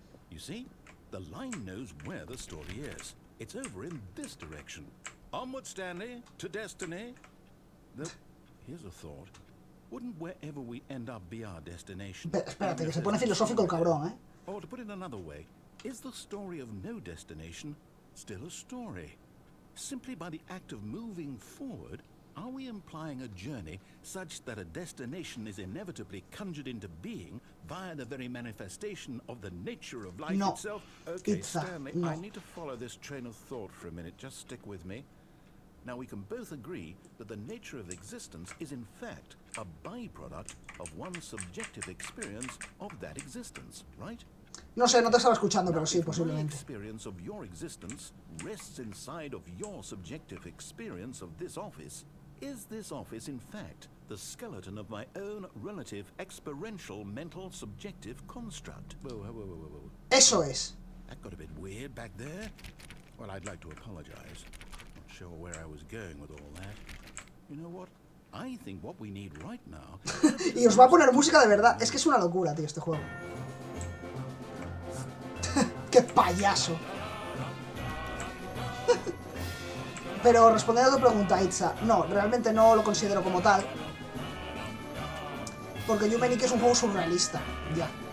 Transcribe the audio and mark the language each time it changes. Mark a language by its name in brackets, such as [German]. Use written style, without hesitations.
[English] You see, the line knows where the story is. It's over in this direction. Onward, Stanley, to destiny. Here's a thought. Wouldn't wherever we end up be our destination? [Spanish] Espérate, que se pone filosófico el cabrón, ¿eh? [English] Or to put it another way, is the story of no destination still a story. Simply by the act of moving forward, are we implying a journey such that a destination is inevitably conjured into being via the very manifestation of the nature of life No. itself? Okay, Pizza. Stanley, No. I need to follow this train of thought for a minute. Just stick with me. Now, we can both agree that the nature of existence is in fact a byproduct of one's subjective experience of that existence, right? [Spanish] No sé, no te estaba escuchando, pero sí, [English] If my [Spanish] posiblemente. [English] experience of your existence rests inside of your subjective experience of this office, is this office in fact the skeleton of my own relative experiential mental subjective construct? Whoa. [Spanish] Eso es. [English] That got a bit weird back there. Well, I'd like to apologize. Not sure where I was going with all that. You know what? I think what we need right now... [Spanish] Y os va a poner música de verdad. Es que es una locura, tío, este juego. ¡Qué payaso! Pero respondiendo a tu pregunta, Itza, no, realmente no lo considero como tal. Porque Yumeniki es un juego surrealista, ya.